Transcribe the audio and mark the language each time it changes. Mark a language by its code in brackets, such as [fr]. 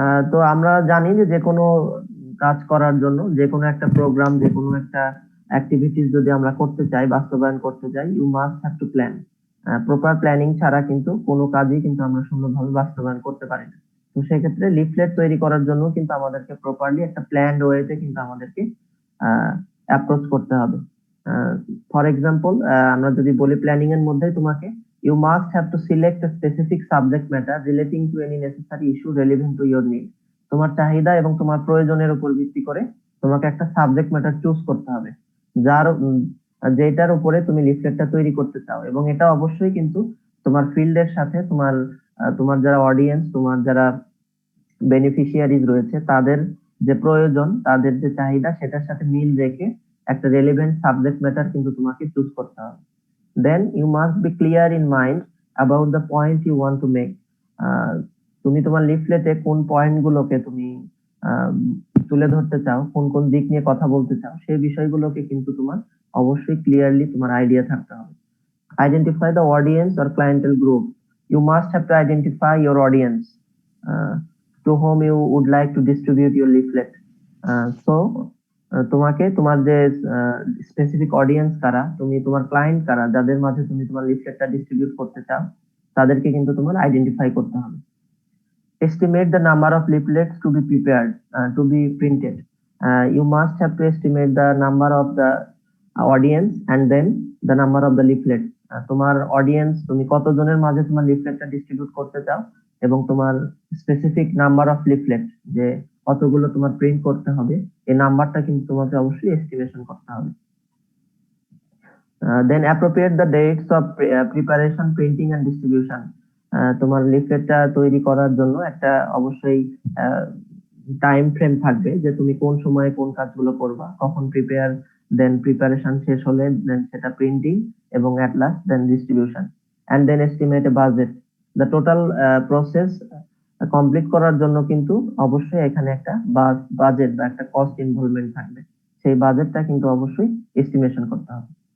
[bn] তো আমরা জানি যে কোনো কাজ করার জন্য, যে কোনো একটা প্রোগ্রাম, যে কোনো একটা অ্যাক্টিভিটিস যদি আমরা করতে চাই, বাস্তবায়ন করতে চাই, [en] You must have to plan. [bn] Proper planning ছাড়া কিন্তু কোনো কাজই কিন্তু আমরা সুন্দরভাবে বাস্তবায়ন করতে পারি না। তো সেক্ষেত্রে লিফলেট তৈরি করার জন্য কিন্তু আমাদেরকে প্রপারলি একটা প্ল্যান্ড ওয়েতে কিন্তু আমাদেরকে অ্যাপ্রোচ করতে হবে। [en] for example, [bn] আমরা যদি বলি প্ল্যানিং এর মধ্যে তোমাকে [en] you must have to select a specific subject matter relating to any necessary issue relevant to your need. [bn] তোমার চাহিদা এবং তোমার প্রয়োজনের উপর ভিত্তি করে তোমাকে একটা সাবজেক্ট ম্যাটার চুজ করতে হবে, যেটার উপরে তুমি লিফলেটটা তৈরি করতে চাও, এবং এটা অবশ্যই কিন্তু তোমার ফিল্ডের সাথে তোমার যারা অডিয়েন্স, তোমার যারা বেনিফিশিয়ারিজ রয়েছে, তাদের যে প্রয়োজন, তাদের যে চাহিদা, সেটার সাথে মিল রেখে একটা রেলেভেন্ট সাবজেক্ট ম্যাটার কিন্তু তোমাকে চুজ করতে হবে। [en] Then you must be clear in mind about the point you want to make. [bn] তুমি তোমার লিফলেটে কোন পয়েন্ট গুলোকে তুমি তুলে ধরতে চাও, কোন কোন দিক নিয়ে কথা বলতে চাও, সেই বিষয়গুলোকে কিন্তু তোমার অবশ্যই ক্লিয়ারলি তোমার আইডিয়া থাকতে হবে। [en] Identify the audience or clientele group. You must have to identify your audience to whom you would like to distribute your leaflet. [bn] So তোমাকে তোমার যে স্পেসিফিক অডিয়েন্স কারা, তুমি তোমার ক্লায়েন্ট কারা, যাদের মাঝে তুমি তোমার লিফলেটটা ডিস্ট্রিবিউট করতে চাও, তাদেরকে কিন্তু তোমার আইডেন্টিফাই করতে হবে। [en] Estimate the number of leaflets to be prepared, to be printed. You must have to estimate the number of the audience and then the number of the leaflet. [bn] তোমার অডিয়েন্স, তুমি কতজনের মাঝে তোমার লিফলেটটা ডিস্ট্রিবিউট করতে চাও, এবং তোমার স্পেসিফিক নাম্বার অফ লিফলেট, যে কতগুলো তোমার প্রিন্ট করতে হবে, এই নাম্বারটা কিন্তু তোমাকে অবশ্যই এস্টিমেশন করতে হবে। [en] Then appropriate the dates of preparation, printing and distribution. [bn] তোমার লিফলেটটা তৈরি করার জন্য একটা অবশ্যই টাইম ফ্রেম থাকবে যে তুমি কোন সময়ে কোন কাজগুলো করবা, কখন প্রিপেয়ার, দেন প্রিপারেশন শেষ হলে দেন সেটা প্রিন্টিং এবং at last then distribution, [en] And then estimate a budget. [bn] The total process complete করার জন্য কিন্তু অবশ্যই এখানে একটা বাজেট বা একটা কস্ট ইনভলভমেন্ট থাকবে, সেই বাজেটটা কিন্তু অবশ্যই এস্টিমেশন করতে হবে।